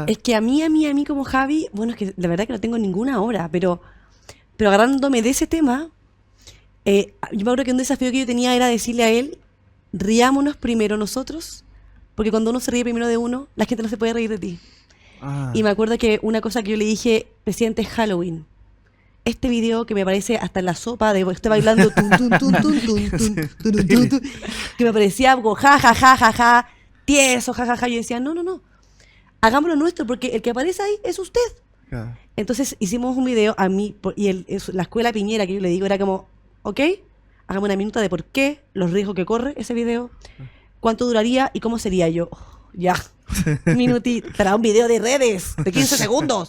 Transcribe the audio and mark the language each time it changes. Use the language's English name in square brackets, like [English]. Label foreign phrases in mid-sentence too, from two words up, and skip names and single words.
[Spanish] Es que a mí como Javi, bueno, es que la verdad que no tengo ninguna obra, pero agarrándome de ese tema, yo me acuerdo que un desafío que yo tenía era decirle a él, riámonos primero nosotros, porque cuando uno se ríe primero de uno, la gente no se puede reír de ti. Ah, Y me acuerdo que una cosa que yo le dije, presidente, es Halloween. Este video que me parece hasta en la sopa de usted bailando tun, tun, tun, tun, tun, tun, tun, tun, tun, que me parecía algo ja, ja, ja, ja, ja, tieso, ja, ja, ja. Yo decía, no. Hagámoslo nuestro, porque el que aparece ahí es usted. claro. Entonces hicimos un video a mí, y la escuela Piñera, que yo le digo, era como, ok, hagamos una minuta de por qué, los riesgos que corre ese video, cuánto duraría y cómo sería. Yo, ya, minutita, para un video de redes de 15 segundos.